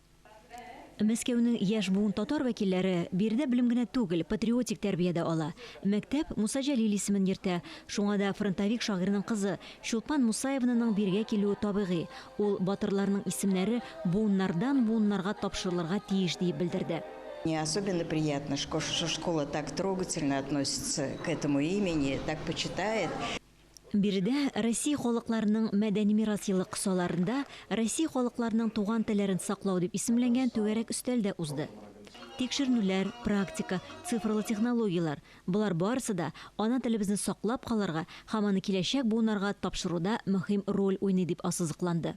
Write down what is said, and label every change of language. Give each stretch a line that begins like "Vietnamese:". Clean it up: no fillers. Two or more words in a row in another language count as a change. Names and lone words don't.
Tatar: Мәскәүнең яшь буын татар вәкилләре биредә белем генә түгел, патриотик тәрбиядә ала. Мәктәп Муса Жәлил исемен йөртә. Шуңа да фронтовик шагыйрьнең кызы Чулпан Мусаевнаның биргә килүе табигый. Ул батырларның исемнәре буыннардан буыннарга тапшырылырга тиеш дип белдерде.
Russian: Мне особенно приятно, что школа так трогательно относится к этому имени, так почитает.
Tatar: Биредә Россия халыкларының мәдәни мирас елы кысаларында Россия халыкларының туган телләрен саклау дип исемләнгән түгәрәк өстәлдә узды. Тикшерүләр, практика, цифрлы технологиялар – булар барысы да ана телебезне саклап калырга һәм аны киләчәк буыннарга тапшыруда мөһим роль уйный дип ассызыкланды.